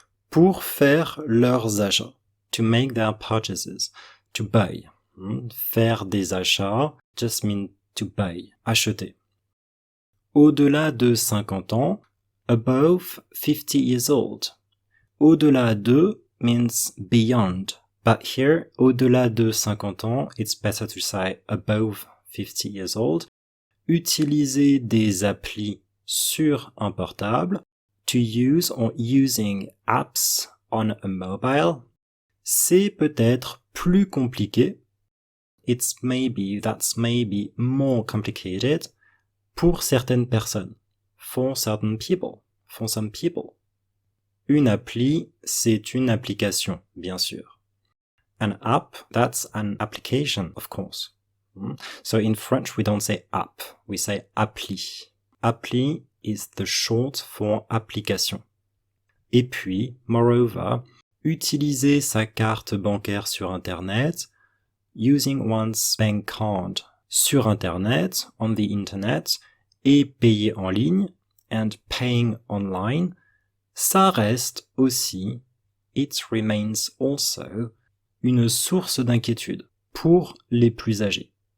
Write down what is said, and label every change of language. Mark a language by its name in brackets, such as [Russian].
[French] Pour faire leurs achats. [English] To make their purchases. To buy. [French] Faire des achats [English] just mean to buy. [French] Acheter. Au-delà de 50 ans. [English] Above 50 years old. [French] Au-delà de [English] means beyond. But here, [French] au-delà de 50 ans, [English] it's better to say above 50 years old. [French] Utiliser des applis sur un portable. [English] To use or using apps on a mobile. [French] C'est peut-être plus compliqué. [English] That's maybe more complicated [French] pour certaines personnes. [English] For certain people. For some people. [French] Une appli, c'est une application, bien sûr. [English] An app, that's an application, of course. So in French, we don't say app, we say appli. Appli is the short for application. [French] Et puis, [English] moreover, [French] utiliser sa carte bancaire sur Internet, [English] using one's bank card [French] sur Internet, [English] on the Internet, [French] et payer en ligne, [English] and paying online, [French] ça reste aussi, [English] it remains also, [French] une source d'inquiétude pour les plus âgés.